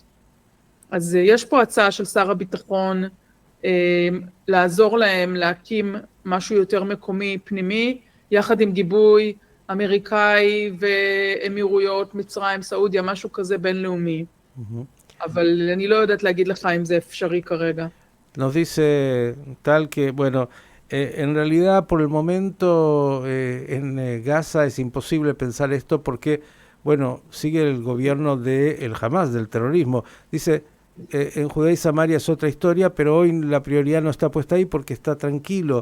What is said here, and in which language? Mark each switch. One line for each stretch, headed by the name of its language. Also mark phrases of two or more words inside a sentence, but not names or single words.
Hebrew: אז יש פה הצעה של שר הביטחון לעזור להם להקים משהו יותר מקומי פנימי, יחד עם גיבוי אמריקאי ואמירויות, מצרים, סעודיה, משהו כזה בינלאומי. אבל אני לא יודעת להגיד לך אם זה אפשרי כרגע.
Spanish: Nos dice tal que, bueno, en realidad por el momento en Gaza es imposible pensar esto porque, bueno, sigue el gobierno del Hamas, del terrorismo. Dice, en Judea y Samaria es otra historia, pero hoy la prioridad no está puesta ahí porque está tranquilo.